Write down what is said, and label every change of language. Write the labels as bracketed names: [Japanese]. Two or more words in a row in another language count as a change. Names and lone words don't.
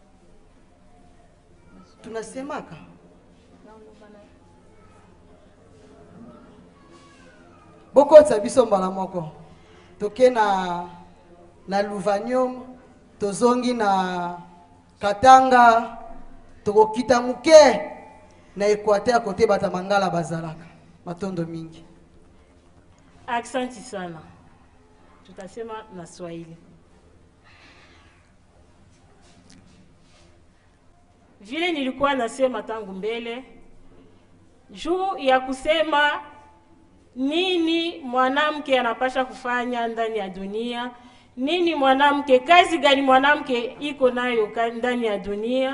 [Lingala] tunasemaka boko tsabiso mbala moko toke na Luvanium tozongi na Katanga tokokita muke na Equateur kote bata Mangala bazalaka matondo mingi. [Swahili] Aksanti sana. Tutasema na Swahili. Vile nilikuwa nasema tangu mbele juu ya kusema nini mwanamke anapasha kufanya ndani ya dunia, nini mwanamke, kazi gani mwanamke iko nayo ndani ya dunia.